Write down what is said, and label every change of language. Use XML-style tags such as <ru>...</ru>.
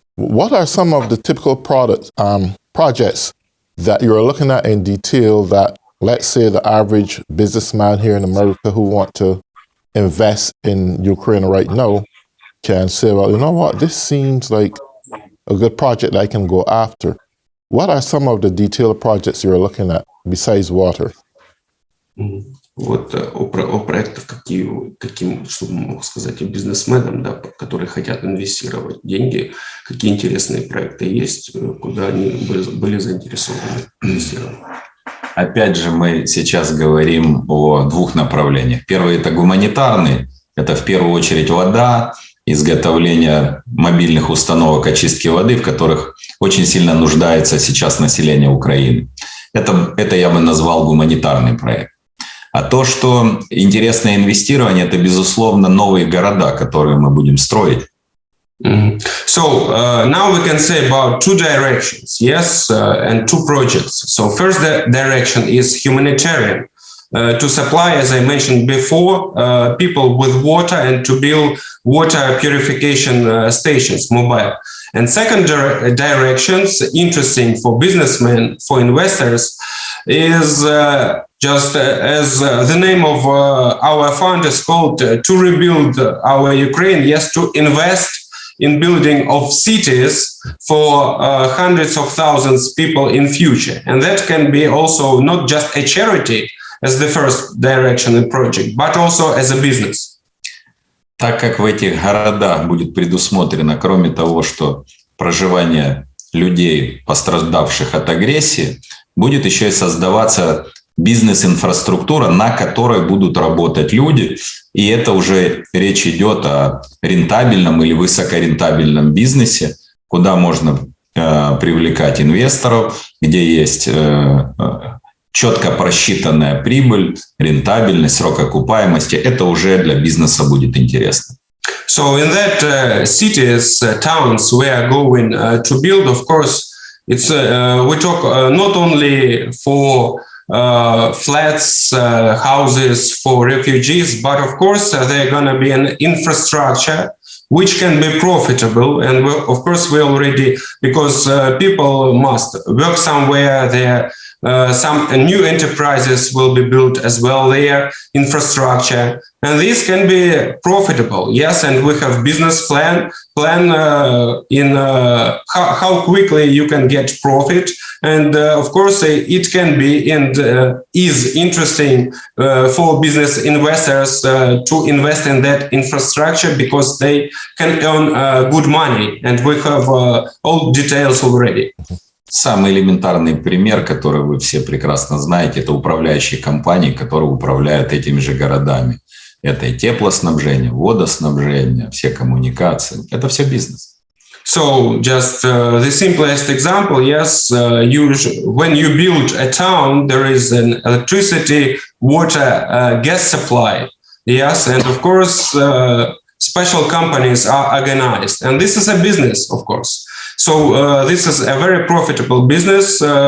<en>What are some of the typical projects that you're looking at in detail that, let's say, the average businessman here in America who want to invest in Ukraine right now can say, well, you know what, this seems like a good project I can go after. What are some of the detailed projects you're looking at besides water?</en> <ru>Вот о проектах, каким, что мог сказать о бизнесменам, да, которые хотят инвестировать деньги, какие интересные проекты есть, куда они были заинтересованы инвестировать. Опять же, мы сейчас говорим о двух направлениях. Первый – это гуманитарный, это в первую очередь вода, изготовление мобильных установок очистки воды, в которых очень сильно нуждается сейчас население Украины. Это я бы назвал гуманитарный проект. А то, что интересное инвестирование, это, безусловно, новые города, которые мы будем строить.</ru> <en>So now we can say about two directions, yes, and two projects. So first direction is humanitarian, to supply, as I mentioned before, people with water and to build water purification stations, mobile. And second directions, interesting for businessmen, for investors, is just as the name of our fund is called, to rebuild our Ukraine, yes, to invest in building of cities for hundreds of thousands of people in future. And that can be also not just a charity as the first direction and project, but also as a business.</en> <ru>Так как в этих городах будет предусмотрено, кроме того, что проживание людей, пострадавших от агрессии, будет еще и создаваться бизнес-инфраструктура, на которой будут работать люди. И это уже речь идет о рентабельном или высокорентабельном бизнесе, куда можно привлекать инвесторов, где есть четко просчитанная прибыль, рентабельность, срок окупаемости. Это уже для бизнеса будет интересно.</ru> <en>So in that cities, towns we are going to build, of course, it's we talk not only for flats, houses for refugees, but of course they're going to be an infrastructure which can be profitable. And of course we already, because people must work somewhere there, some new enterprises will be built as well there, infrastructure, and this can be profitable. Yes, and we have business plan in how quickly you can get profit, and of course it can be and is interesting for business investors to invest in that infrastructure because they can earn good money, and we have all details already.</en> <ru>Самый элементарный пример, который вы все прекрасно знаете, это управляющие компании, которые управляют этими же городами. Это и теплоснабжение, водоснабжение, все коммуникации. Это все бизнес.</ru> <en>So just the simplest example, yes, when you build a town, there is an electricity, water, gas supply. Yes, and of course, special companies are organized. And this is a business, of course. So this is a very profitable business.</en>